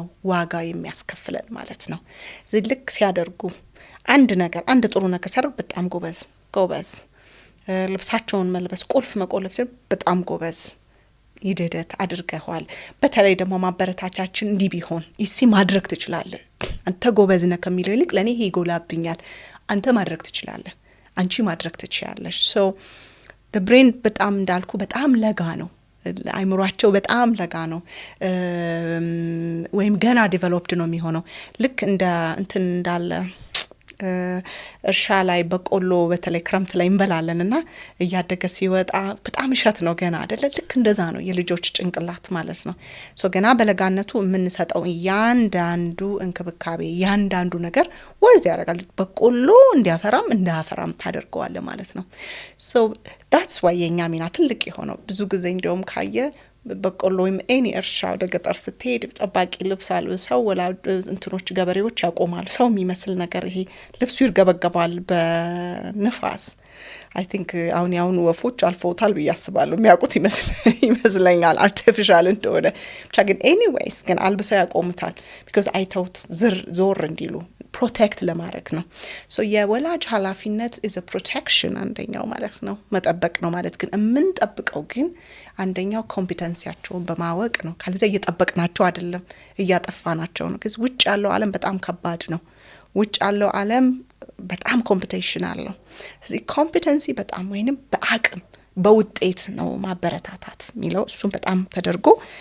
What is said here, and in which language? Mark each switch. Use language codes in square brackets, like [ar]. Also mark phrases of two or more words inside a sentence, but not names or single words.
[am] ዋጋ የሚያስከፍለን ማለት ነው። ልክ ሲያደርጉ አንድ ጥሩ ነገር ሲያደርጉ በጣም ጎበዝ፣ ልብሳቸውን መልበስ፣ ቁልፍ መቆለፍ ሲል በጣም ጎበዝ ይደደት አድርገዋል። በተለይ ደግሞ ማበረታቻችን እንዲህ ቢሆን ይሲ ማድረግ ትችላለህ፣ አንተ ጎበዝ ነህ ከሚለው ይልቅ ለኔ ይሄ ይጎላብኛል፣ አንተ ማድረግ ትችላለህ፣ አንቺ ማድረግ ትችያለሽ። ሶ [en] the brain [am] በጣም እንዳልኩ በጣም ለጋ ነው። አይምሯቸው በጣም ለጋ ነው፣ ወይም ገና ዴቨሎፕድ ነው የሚሆነው። ልክ እንትን እንዳለ እርሻ ላይ በቆሎ በተለይ ክረምት ላይ እንበላለን እና እያደገ ሲወጣ በጣም እሸት ነው ገና አይደለ? ልክ እንደዛ ነው የልጆች ጭንቅላት ማለት ነው። ሶ ገና በለጋነቱ የምንሰጠው ያንዳንዱ እንክብካቤ ያንዳንዱ ነገር ወርዝ ያደርጋል። በቆሎ እንዲያፈራም እንዳያፈራም ታደርገዋለ ማለት ነው። ሶ [en] that's why [am] የኛ ሚና ትልቅ የሆነው ብዙ ጊዜ እንደውም ካየ በቆሎ ወይም ኤኒ እርሻ ወደ ገጠር ስትሄድ ጠባቂ ልብስ አልብሰው እንትኖች ገበሬዎች ያቆማሉ። ሰው የሚመስል ነገር ይሄ ልብሱ ይርገበገባል በንፋስ። አይ ቲንክ አሁን ወፎች አልፈውታል ብዬ አስባለሁ። የሚያውቁት ይመስለኛል አርቲፊሻል እንደሆነ። ብቻ ግን ኤኒዌይስ ግን አልብሰው ያቆሙታል ቢካዝ አይተውት ዞር እንዲሉ ፕሮቴክት ለማድረግ ነው። ሶ የወላጅ ኃላፊነት [en] is a protection [am] አንደኛው ማለት ነው፣ መጠበቅ ነው ማለት። ግን የምንጠብቀው ግን አንደኛው ኮምፒተንሲያቸውን በማወቅ ነው። ካልዛ እየጠበቅናቸው አይደለም እያጠፋናቸው ነው። because ውጭ ያለው ዓለም በጣም ከባድ ነው። ውጭ ያለው ዓለም በጣም ኮምፒቲሽን አለው። ስለዚህ ኮምፒተንሲ በጣም ወይንም በአቅም በውጤት ነው ማበረታታት የሚለው እሱም በጣም ተደርጎ